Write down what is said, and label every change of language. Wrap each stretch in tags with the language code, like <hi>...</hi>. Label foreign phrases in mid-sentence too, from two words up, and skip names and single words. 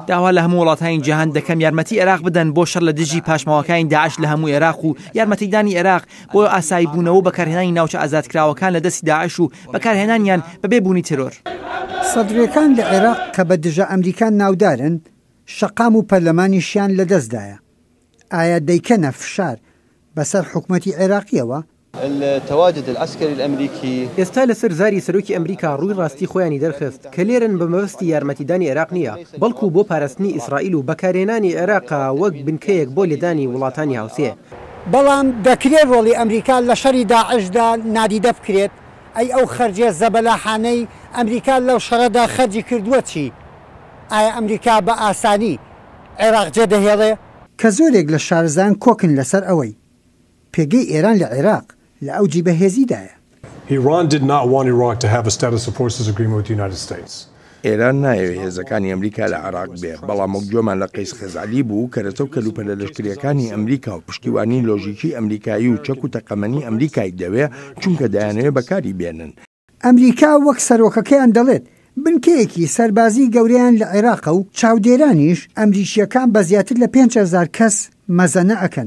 <ckb>داوا لە هەموو وڵاتانی جیهان دەکەم یارمەتی عێراق بدەن بۆ شەڕ لە دژی پاشماوەکانی داعش لە هەموو عێراق و یارمەتیدانی عێراق بۆ ئاسایی بوونەوە بەکارهێنانی ناوچە ئازادکراوەکان لە دەستی داعش و بەکارهێنانیان بەبێ بوونی ترۆر. سەدرەکان لە عێراق کە بە دژە ئەمریکان ناودارن شەقام و پەرلەمانیشیان لەدەستدایە. ئایا دەیکەنە فشار بەسەر حکوومەتی عێراقیەوە؟</ckb> <ar>التواجد العسكري الأمريكي</ar> <ckb>ئێستا لەسەر زاری سەرۆکی ئەمریکا ڕووی ڕاستی خۆیانی دەرخست کە لێرن بە مەبەستی یارمەتیدانی عێراق نییە بەڵکو بۆ پاراستنی ئیسرائیل و بەکارهێنانی عێراقا وەک بنکەیەک بۆ لێدانی وڵاتانی هاوسێ. بەڵام دەکرێت ڕۆڵی ئەمریکا لە شەڕی داعشدا نادیدە بکرێت. ئەی ئەو خەرجێ زەبەلاحانەی ئەمریکا لەو شەڕەدا خەرجی کردووە چی؟ ئایا ئەمریکا بە ئاسانی عێراق جێ دەهێڵێ؟ کە زۆرێک لە شارزان کۆکن لەسەر ئەوەی پێگەی ئێران لە عێراق لە ئەوجی بەهێزیدایە.</ckb> <en>Iran did not want Iraq to have a status of forces agreement with the United States.</en> <ckb>ئێران نایەوێت هێزەکانی ئەمریکا لە عێراق بێ بەڵام گوێمان لە قەیس خەزعەلی بوو کە لەتەو کەلوپە لە لەشکریەکانی ئەمریکا و پشتیوانی لۆژیکی ئەمریکایی و چەک و تەقەمەنی ئەمریکای دەوێ چونکە دەیانەوێت بەکاری بێنن. ئەمریکا وەک سەرۆکەکەیان دەڵێت بنکەیەکی سەربازی گەورەیان لە عێراقە و چاودێرانیش ئەمریکیەکان بە زیاتر لە 5,000 کەس مەزەنە ئەکەن.</ckb>